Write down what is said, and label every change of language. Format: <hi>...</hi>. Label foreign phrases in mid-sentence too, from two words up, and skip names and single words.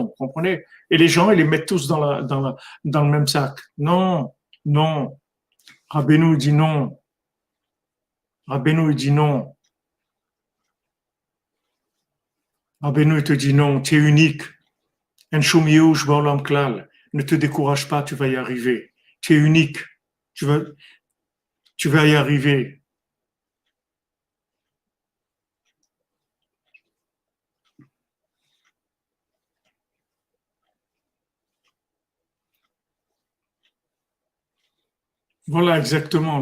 <fr>Vous comprenez? Et les gens, ils les mettent tous dans le même sac. Non, non. Rabbeinu dit non. Rabbeinu dit non. Rabbeinu te dit non. Tu es unique.</fr> <he>אין שום יאוש בעולם כלל.</he> <fr>Ne te décourage pas, tu vas y arriver. Tu es unique. Tu vas y arriver. Voilà exactement.</fr>